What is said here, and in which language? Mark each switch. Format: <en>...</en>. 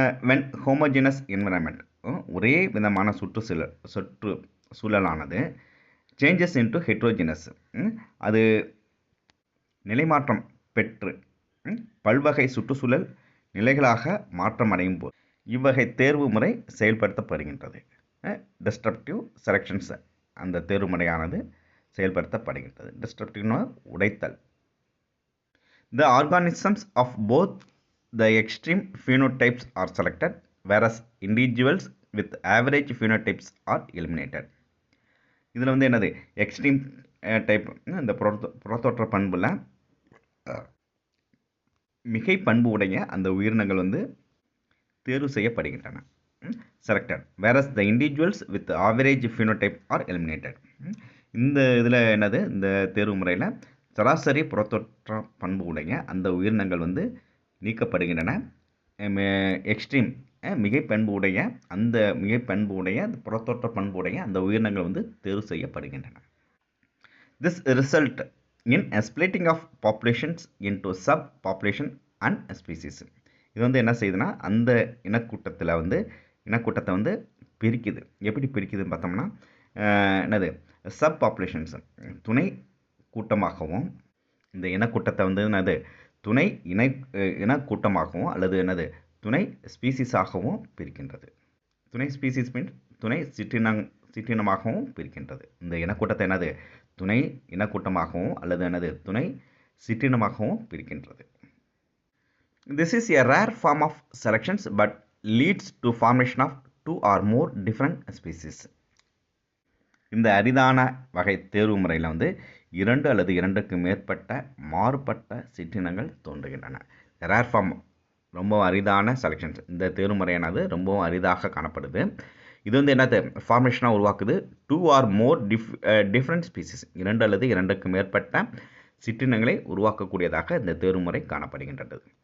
<en>when homogeneous environment,</en> <ta>ஒரே விதமான சுற்றுச்சூழலானது</ta> <en>changes into heterogeneous,</en> <ta>அது நிலைமாற்றம் பெற்று பல்வகை சுற்றுச்சூழல் நிலைகளாக மாற்றம் அடையும் போது இவ்வகை தேர்வு முறை செயல்படுத்தப்படுகின்றது. டிஸ்ட்ரப்டிவ் செலெக்ஷன்ஸ், அந்த தேர்வு முறையானது செயல்படுத்தப்படுகின்றது. டிஸ்ட்ரப்டிவ்னா உடைத்தல்.</ta> <en>The organisms of both the extreme phenotypes are selected, whereas individuals with average phenotypes are eliminated.</en> <ta>இதில் வந்து என்னது, எக்ஸ்ட்ரீம் டைப், இந்த புறத்தோற்ற பண்புல மிகை பண்பு உடைய அந்த உயிரினங்கள் வந்து தேர்வு செய்யப்படுகின்றன.</ta> <en>Selected, whereas the individuals with average phenotype are eliminated.</en> <ta>இந்த இதில் என்னது, இந்த தேர்வு முறையில் சராசரி புறத்தோற்ற பண்பு உடைய அந்த உயிரினங்கள் வந்து நீக்கப்படுகின்றன. எக்ஸ்ட்ரீம் மிகை பண்பு உடைய அந்த மிகை பண்பு உடைய புறத்தோற்ற பண்பு உடைய அந்த உயிரினங்கள் வந்து தேர்வு செய்யப்படுகின்றன.</ta> <en>This result in splitting of populations into sub population and species.</en> <ta>இது வந்து என்ன செய்யுதுன்னா, அந்த இனக்கூட்டத்தை வந்து பிரிக்குது. எப்படி பிரிக்குதுன்னு பார்த்தோம்னா, என்னது, சப் பாப்புலேஷன்ஸ் துணை கூட்டமாகவும், இந்த இனக்கூட்டத்தை வந்து என்னது துணை இனக்கூட்டமாகவும் அல்லது என்னது துணை ஸ்பீசிஸாகவும் பிரிக்கின்றது. துணை ஸ்பீசிஸ் மீன்ஸ் துணை சிற்றினமாகவும் பிரிக்கின்றது. இந்த இனக்கூட்டத்தை என்னது துணை இனக்கூட்டமாகவும் அல்லது என்னது துணை சிற்றினமாகவும் பிரிக்கின்றது.</ta> <en>This is a rare form of selections but leads to formation of two or more different species.</en> <ta>இந்த அரிதான வகை தேர்வு முறையில் வந்து இரண்டு அல்லது இரண்டுக்கு மேற்பட்ட மாறுபட்ட சிற்றினங்கள் தோன்றுகின்றன. ரேர் ஃபார்ம், ரொம்ப அரிதான செலெக்ஷன்ஸ். இந்த தேர்வு முறையானது ரொம்பவும் அரிதாக காணப்படுது. இது வந்து என்னது ஃபார்மேஷனாக உருவாக்குது.</ta> <en>two or more different species,</en> <ta>இரண்டு அல்லது இரண்டுக்கு மேற்பட்ட சிற்றினங்களை உருவாக்கக்கூடியதாக இந்த தேர்வு முறை காணப்படுகின்றது.</ta>